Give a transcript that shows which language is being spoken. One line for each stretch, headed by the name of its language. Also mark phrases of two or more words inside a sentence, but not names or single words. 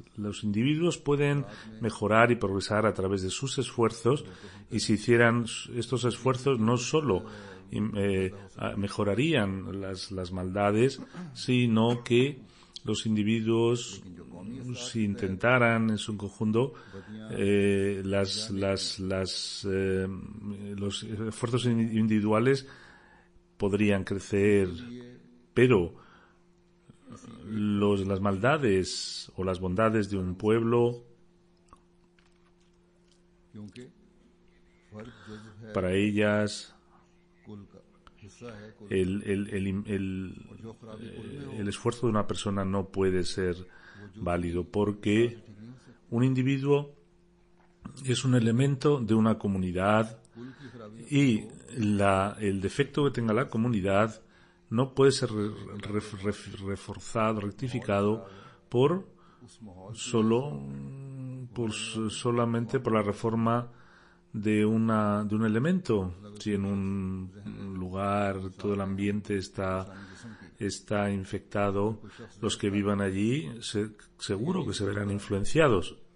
Spanish: Los individuos pueden mejorar y progresar a través de sus esfuerzos, y si hicieran estos esfuerzos, no solo mejorarían las maldades, sino que los individuos, si intentaran en su conjunto, los esfuerzos individuales podrían crecer, pero las maldades o las bondades de un pueblo,
Urdu: کیونکہ فرد جز ہے
Spanish: para ellas
Urdu: کل کا حصہ ہے کل
Spanish: el
Urdu: جو خرابی کل میں ہو
Spanish: el esfuerzo de una persona no puede ser válido, porque un individuo es un elemento de una comunidad
Urdu: کل کی خرابی
Spanish: y el defecto que tenga la comunidad no puede ser reforzado, rectificado por
Urdu: اس ماحول
Spanish: solamente por la reforma de un elemento. Si en un lugar todo el ambiente está infectado, los que vivan allí seguro que se verán influenciados.